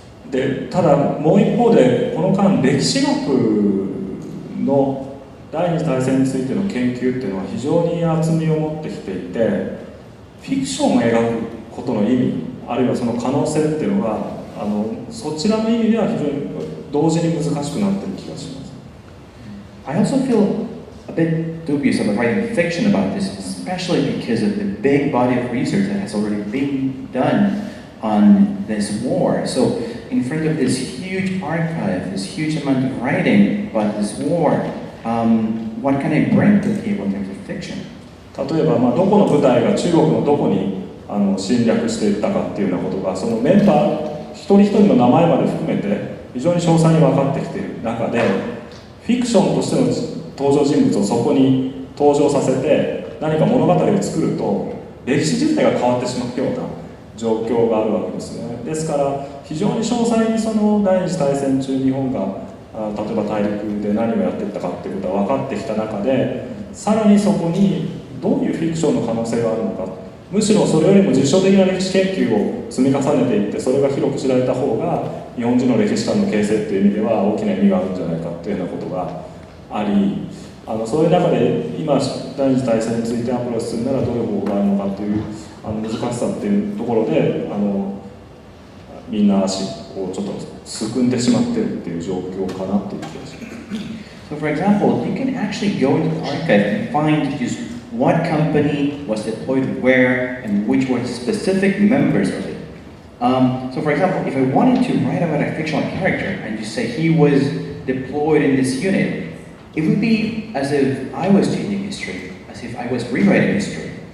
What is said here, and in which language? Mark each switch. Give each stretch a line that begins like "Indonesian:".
Japanese: で、ただもう一方でこの間歴史学の第二次大戦についての研究っていうのは非常に厚みを持ってきていて、フィクションを描くことの意味、あるいはその可能性っていうのがそちらの意味では非常に同時に難しくなっている気がします。
English: I also feel a bit dubious about writing fiction about this, especially because of the big body of research that has already been done on this war. So in front of this huge archive, this huge amount of writing about this war, what can I bring to the table in terms of fiction?
Japanese: 例えば、どこの部隊が中国のどこに侵略していったかっていうようなことが、そのメンバー一人一人の名前まで含めて非常に詳細に分かってきている中で、フィクションとしての登場人物をそこに登場させて何か物語を作ると、歴史自体が変わってしまうような状況があるわけですね。ですから非常に詳細にその第二次大戦中日本が例えば大陸で何をやっていったかっていうことが分かってきた中で、さらにそこにどういうフィクションの可能性があるのか、むしろそれよりも実証的な歴史研究を積み重ねていって、それが広く知られた方が日本人の歴史観の形成っていう意味では大きな意味があるんじゃないかっていうようなことがあり、そういう中で今第二次大戦についてアプローチするならどういう方法があるのかっていう難しさっていうところでみんな足をちょっとすくんでしまってるっていう状況かなっていう気がします。
English: So for example, you can actually go into the archive and find just what company was deployed where and which were the specific members of it. So for example, if I wanted to write about a fictional character and just say he was deployed in this unit, it would be as if I was changing history, as if I was rewriting history.